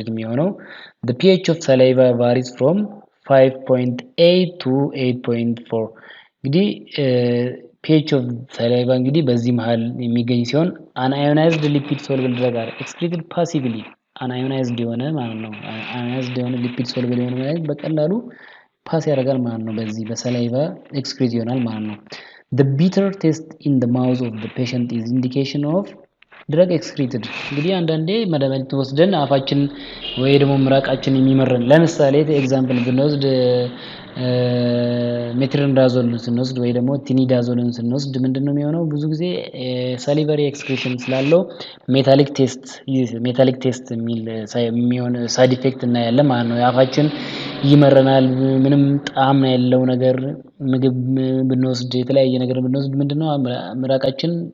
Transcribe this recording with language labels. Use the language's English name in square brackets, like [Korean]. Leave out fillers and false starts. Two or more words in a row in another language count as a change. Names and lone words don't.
[English] የሚሆነው the pH of saliva varies from 5.8 to 8.4 እንግዲህ pH of saliva [Amharic] እንግዲህ በዚህ መሃል የሚገኝ ሲሆን [English] unionized lipid soluble drug are excreted passively [Amharic] unionized የሆነ ማለት ነው unionized የሆነ [English] lipid soluble [Amharic] የሆነ ማለት በቀላሉ ፓስ ያደርጋል ማለት ነው በዚህ በሰላይቫ ኤክስክሪት ይሆናል ማለት ነው [English] the bitter taste in the mouth of the patient is indication of drug excreted [Amharic] እንግዲህ አንዳንዴ መድኃኒት ወስደን አፋችን ወይ ደግሞ ምራቃችን የሚመረን ለምሳሌ ኤግዛምፕል ብንወስድ ሜትሮንዳዞልን ስንወስድ ወይ ደግሞ ቲኒዳዞልን ስንወስድ ምንድነው የሚሆነው ብዙ ጊዜ [English] salivary excretion [Amharic] ስላለው [English] metallic taste [Amharic] የሚሆን [English] side effect [Amharic] እናያለን ማለት ነው አፋችን ይመረናል ምንም ጣዕም ያለው ነገር ምግብ ብንወስድ የተለያየ ነገር ብንወስድ ምንድነው ምራቃችን